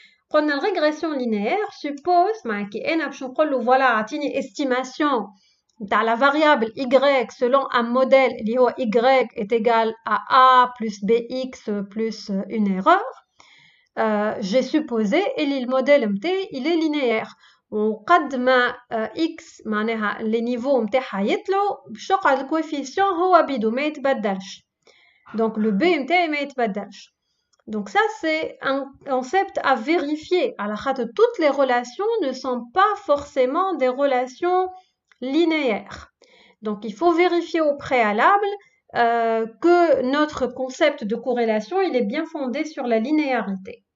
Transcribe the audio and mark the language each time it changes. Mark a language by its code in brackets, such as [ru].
[fr] Quand la régression linéaire suppose voilà une estimation de la variable y selon un modèle y est égal à a plus bx plus une erreur. J'ai supposé et le modèle il est linéaire. [ar] وقد ما x معناها [fr] les niveaux [ar] نتاعها يطلعوا باش يقعد الكوفيسيون هو بيدو ما يتبدلش. [fr] Donc le b [ar] نتاعي ما يتبدلش. [fr] Donc ça, c'est un concept à vérifier. Alors, toutes les relations ne sont pas forcément des relations linéaires. Donc, il faut vérifier au préalable que notre concept de corrélation, il est bien fondé sur la linéarité.